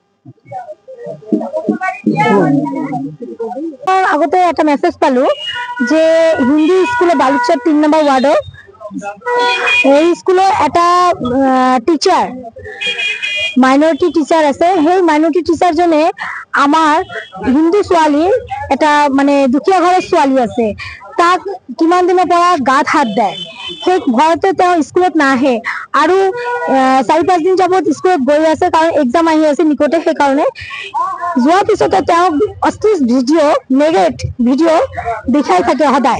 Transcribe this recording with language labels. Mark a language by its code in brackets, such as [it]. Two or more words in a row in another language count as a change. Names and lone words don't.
[as] আগতে একটা মেসেজ পালো যে হিন্দি স্কুলে বালুচর 3 নম্বর ওয়ার্ড, এই স্কুলে একটা টিচার [en] minority teacher [as] আছে। সেই [en] minority teacher [as] জনে আমার হিন্দু ছোৱালী এটা মানে দুখীয়া ঘৰৰ ছোৱালী আছে, তাক কিমান দিনৰ পৰা গাত হাত দেয়। সেই ঘৰতে তেওঁ স্কুলত নাহে আৰু 4-5 দিন যাবত স্কুলত গৈ আছে, কাৰণ এক্সাম আহি আছে নিকটে। সেইকাৰণে যোৱাৰ পিছতে তেওঁক অশ্লীল ভিডিঅ' নেগেট ভিডিঅ' দেখাই থাকে সদায়।